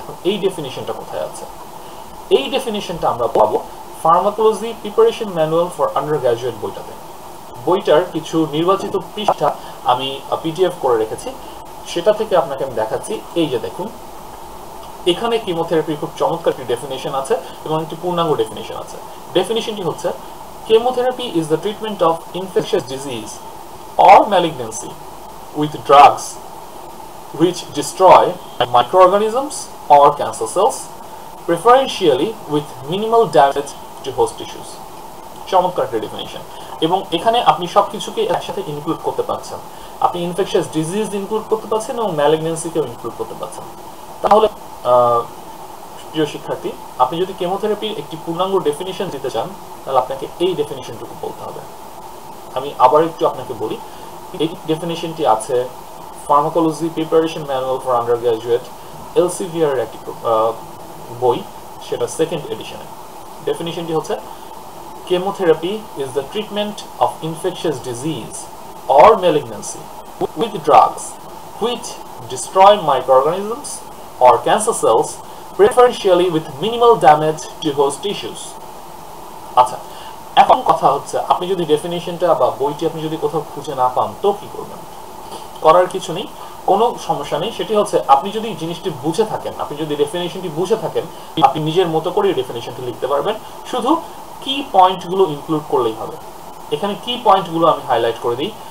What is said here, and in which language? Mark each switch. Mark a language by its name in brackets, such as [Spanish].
[Bangla] এই ডেফিনিশনটা কোথায় আছে? এই ডেফিনিশনটা আমরা পাবো pharmacology preparation manual for under graduate বইটাতে। বইটার কিছু নির্বাচিত পৃষ্ঠা আমি পিডিএফ করে রেখেছি, সেটা থেকে আপনাকে আমি দেখাচ্ছি। এই যে দেখুন, এখানে কেমোথেরাপির খুব চমৎকার একটি ডেফিনিশন আছে এবং একটি পূর্ণাঙ্গ ডেফিনিশন আছে। ডেফিনিশনটি হচ্ছে, [English] Chemotherapy is the treatment of infectious disease or malignancy with drugs which destroy microorganisms or cancer cells, preferentially with minimal damage to host tissues. [Bangla] চমৎকার একটা ডেফিনিশন, এবং এখানে আপনি সবকিছুকে একসাথে ইনক্লুড করতে পারছেন। আপনি ইনফেকশাস ডিজিজ ইনক্লুড করতে পারছেন এবং ম্যালিগন্যান্সিকেও ইনক্লুড করতে পারছেন। তাহলে প্রিয় শিক্ষার্থী, আপনি যদি কেমোথেরাপির একটি পূর্ণাঙ্গ ডেফিনিশন দিতে চান তাহলে আপনাকে এই ডেফিনিশনটুকু বলতে হবে। আমি আবার একটু আপনাকে বলি, এই ডেফিনিশনটি আছে pharmacology preparation manual for under graduate এলসিভিআর এর একটি বই, সেটা সেকেন্ড এডিশনে। ডেফিনিশনটি হচ্ছে, [English] chemotherapy is the treatment of infectious disease or malignancy with drugs which destroy microorganisms or cancer cells, preferentially with minimal damage to host tissues. [Bangla] আচ্ছা, এখন কথা হচ্ছে, আপনি যদি ডেফিনিশনটা বা বইটি আপনি যদি কোথাও খুঁজে না পান তো কি করবেন? করার কিছু নেই, কোনো সমস্যা নেই। সেটি হচ্ছে, আপনি যদি জিনিসটি বুঝে থাকেন, আপনি যদি ডেফিনিশনটি বুঝে থাকেন, আপনি নিজের মতো করে ডেফিনিশনটি লিখতে পারবেন। শুধু কি পয়েন্টগুলো ইনক্লুড করলেই হবে। এখানে কি পয়েন্টগুলো আমি হাইলাইট করে দিই।